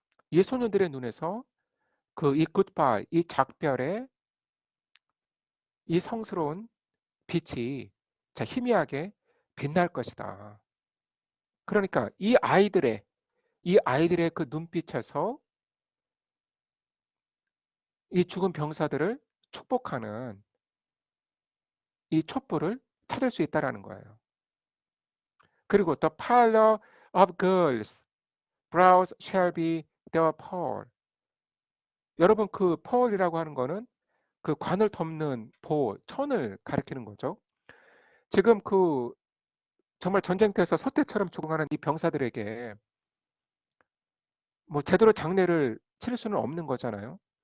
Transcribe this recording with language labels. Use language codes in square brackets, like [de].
[ko] 이 소년들의 눈에서 이 굿바이, 이 작별의 이 성스러운 빛이 자, 희미하게 빛날 것이다. 그러니까 이 아이들의 그 눈빛에서 이 죽은 병사들을 축복하는 이 촛불을 찾을 수 있다라는 거예요. 그리고 [en] the pallor of girls' brows shall be their pearl. [ko] 여러분 그 pearl이라고 하는 거는 그 관을 덮는 천을 가리키는 거죠. 지금 정말 전쟁터에서 소떼처럼 죽어가는 이 병사들에게 뭐 제대로 장례를 치를 수는 없는 거잖아요.